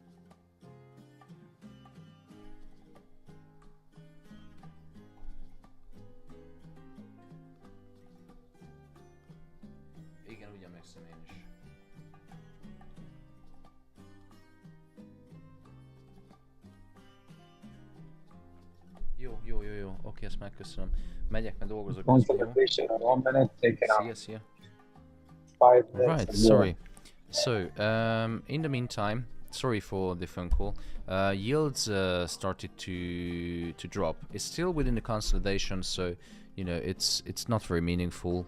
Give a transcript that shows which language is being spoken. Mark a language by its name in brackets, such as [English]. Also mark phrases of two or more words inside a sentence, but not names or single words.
[Hungarian] Igen, úgy emlékszem én is. Jó, oké. Oké, ezt megköszönöm. Megyek, mert dolgozok. [English] Consolidation, 1 minute, take it out. See ya. 5 minutes. Right, sorry. So, in the meantime, sorry for the phone call. Yields started to drop. It's still within the consolidation, so you know it's not very meaningful.